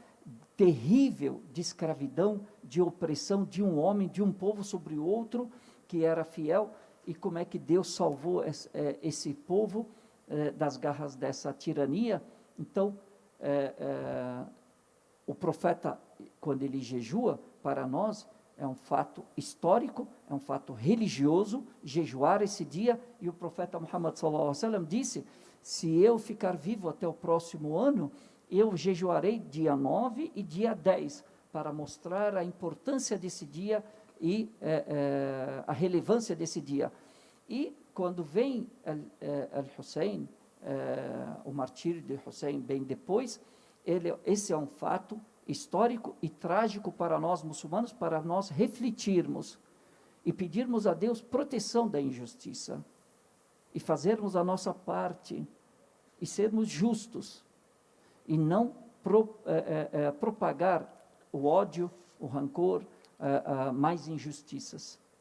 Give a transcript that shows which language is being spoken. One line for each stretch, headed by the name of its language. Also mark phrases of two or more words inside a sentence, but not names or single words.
Portuguese: terrível de escravidão, de opressão de um homem, de um povo sobre o outro, que era fiel e como é que Deus salvou esse povo das garras dessa tirania. Então, o profeta, quando ele jejua, para nós é um fato histórico, é um fato religioso, jejuar esse dia, e o profeta Muhammad
Arabic: صلى الله عليه وسلم
Portuguese: disse, se eu ficar vivo até o próximo ano, eu jejuarei dia 9 e dia 10, para mostrar a importância desse dia e a relevância desse dia. E quando vem Al-Hussein, o martírio de Hussein bem depois, esse é um fato histórico e trágico para nós muçulmanos, para nós refletirmos e pedirmos a Deus proteção da injustiça e fazermos a nossa parte e sermos justos e não propagar o ódio, o rancor, mais injustiças.